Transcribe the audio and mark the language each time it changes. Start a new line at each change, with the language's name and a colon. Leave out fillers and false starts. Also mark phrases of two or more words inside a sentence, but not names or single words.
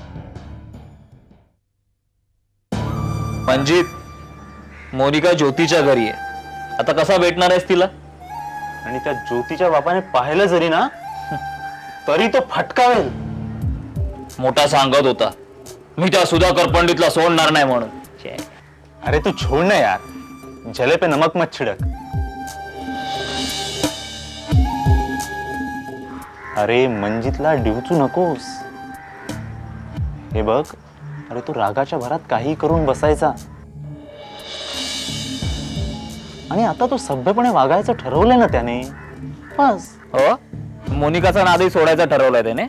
Marathi: मंजित, मोनिका ज्योतीच्या घरी आहे. आता कसा भेटणार आहेस तिला? आणि त्या ज्योतीच्या बापाने पाहिलं जरी ना तरी तो फटकावेल. मोठा सांगत होता मी त्या सुधाकर पंडितला सोडणार नाही म्हणून.
Hindi: अरे तू छोड़ ना यार, जले पे नमक मत छिड़क.
Marathi: अरे मंजितला डिवचू नकोस. हे बघ, अरे तू रागाच्या भरात काही करून बसायचा आणि आता तू सभ्यपणे वागायचं ठरवलंय ना त्याने. बस. हो, मोनिकाचा नादही सोडायचा ठरवलाय त्याने.